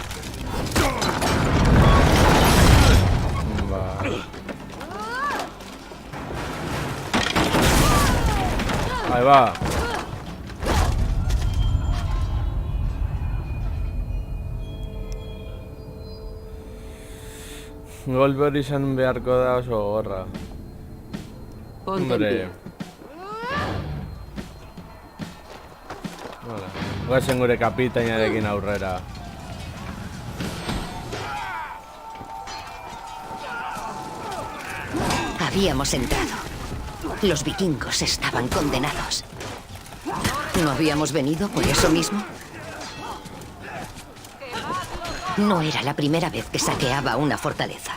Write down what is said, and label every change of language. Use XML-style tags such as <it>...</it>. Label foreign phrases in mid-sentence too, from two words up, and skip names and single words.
<es>Vale. Ahí va.</es> <eu>Golpe hori izan beharko da oso gorra.</eu> <es>Ponte en Hombre. pie. Hola.</es> <eu>Goazen gure kapitainarekin aurrera.</eu> <es>Habíamos entrado. Los vikingos estaban condenados. ¿No habíamos venido por eso mismo? No era la primera vez que saqueaba una fortaleza.</es>